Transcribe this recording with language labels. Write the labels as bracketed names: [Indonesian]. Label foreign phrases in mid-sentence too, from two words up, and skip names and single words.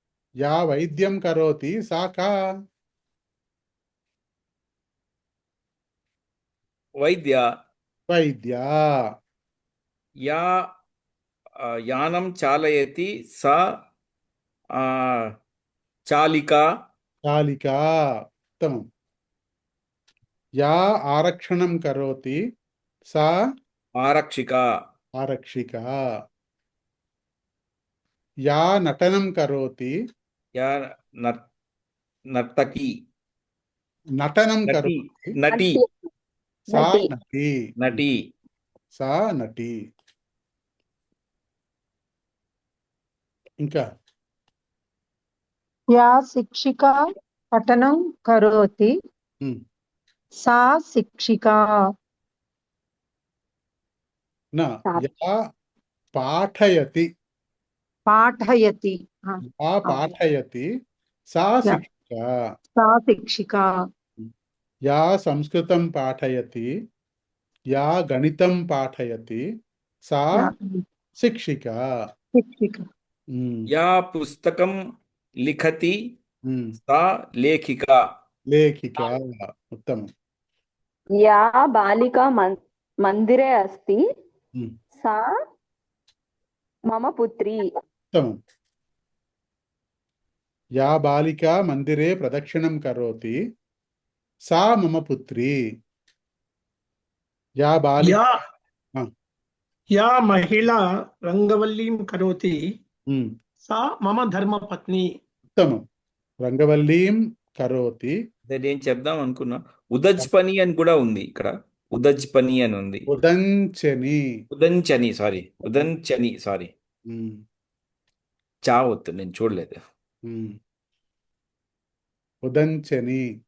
[Sanskrit] या वैद्यं करोति सा का? వైద్య वैद्या। या यानं चालयति सा चालिका चालिका। उत्तमम्। या आरक्षणं करोति सा ఆరక్షిక आरक्षिका। या नटनं करोति या नर्तकी नटनं నటి करोति నటి सा నటి. नटी। నటి सा नटी। ఇంకా या शिक्षिका पठनं करोति ఉమ్, सा शिक्षिका। ना या पाठयति पाठयति या पाठयति सा యా. శిక్షిక। सा शिक्षिका। या संस्कृतं पाठयति या गणितं पाठयति सा या శిక్షిక। शिक्षिका। ఉమ్, या पुस्तकं लिखति ఉమ్, सा लेखिका लेखिका। उत्तमम्। या बालिका मन्दिरे अस्ति ఉమ్, सा मम पुत्री। ఉత్తమం। या बालिका मन्दिरे प्रदक्षिणं करोति सा मम पुत्री। या बालिका या हाँ। या महिला रंगवल्लीं करोति ఉమ్, सा मम धर्मपत्नी। उत्तमम्। रङ्गवल्लीं करोति [Telugu] నేను చెప్దాం అనుకున్నా ఉదజ్పని అని కూడా ఉంది ఇక్కడ ఉదజ్పని అని ఉంది [Sanskrit] ఉదంచని। ఉదంచని సారీ ఉమ్, [Telugu] చా వద్దు నేను చూడలేదు [Sanskrit] ఉమ్. ఉదంచని।